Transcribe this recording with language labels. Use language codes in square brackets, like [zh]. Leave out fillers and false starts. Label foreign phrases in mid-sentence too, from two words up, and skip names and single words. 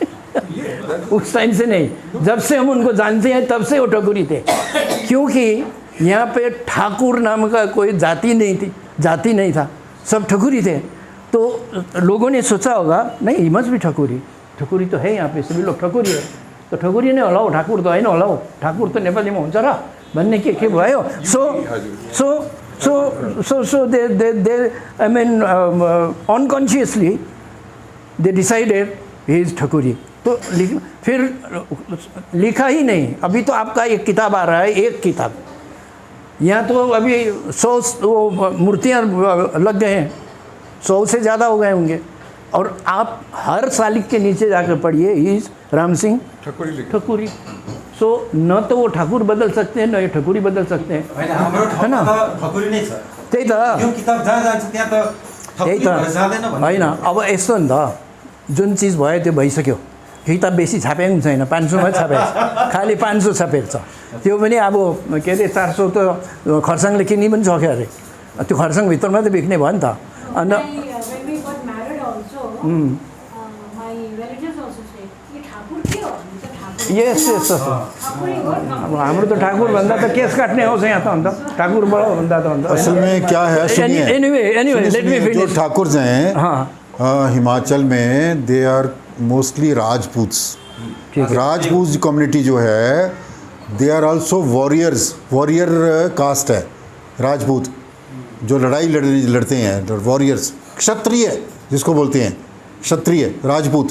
[hi] उस टाइम से नहीं, जब से हम उनको जानते हैं तब से वो ठकुरी थे। क्योंकि यहाँ पे ठाकुर नाम का कोई जाति नहीं था, सब ठकुरी थे। तो लोगों ने सोचा होगा नहीं, [en] he must [hi] भी ठकुरी तो है यहाँ पे, सभी लोग ठकुरी है, तो [ne] ठकुरी नै होला हौ, ठाकुर तो होइन होला हौ, ठाकुर त नेपालीमा हुन्छ र भन्ने के भयो। [en] So they I mean unconsciously they decided he is ठकुरी। [hi] तो फिर लिखा ही नहीं। अभी तो आपका एक किताब आ रहा है, एक किताब, यहाँ तो अभी 100 वो मूर्तियाँ लग गए हैं, 100 से ज़्यादा हो गए होंगे। और आप हर सालिक के नीचे जाकर पढ़िए, [en] he is [hi] राम सिंह ठकुरी। सो न तो वो ठाकुर बदल सकते हैं, न ये ठकुरी बदल सकते हैं, है ना। [ne] ठकुरी नै छ, त्यही त, यो किताब जहाँ जान्छ त्यहाँ त त्यही त होइन। अब यस्तो नि त, जुन चिज भयो त्यो भइसक्यो। किताब बेसी छापेको पनि छैन, 500मा छापेको छ, खालि 500 छापेको छ। त्यो पनि अब के अरे 400 त खरसाङले किन्ने पनि सक्यो अरे, त्यो खरसाङभित्रमा त बिक्ने भयो नि त। अन्त [en] When we got married also, my relatives also said, [ne] "ये ठाकुर के हो?" हामी त ठाकुर। यस ठाकुरै हो, अब हाम्रो त ठाकुर भन्दा त केस काट्ने आउँछ यहाँ त, अन्त ठाकुर बडो भन्दा त अन्त। [hi] असल में क्या है, सुनिए, [en] anyway let me [hi] जो फिनिश। ठाकुर हैं हाँ, हिमाचल में [en] they are mostly Rajputs. [hi] राजपूत कम्युनिटी जो है, [en] they are also warrior caste [hi] है राजपूत, जो लड़ाई लड़ते हैं, वॉरियर्स, क्षत्रिय जिसको बोलते हैं, क्षत्रिय राजपूत।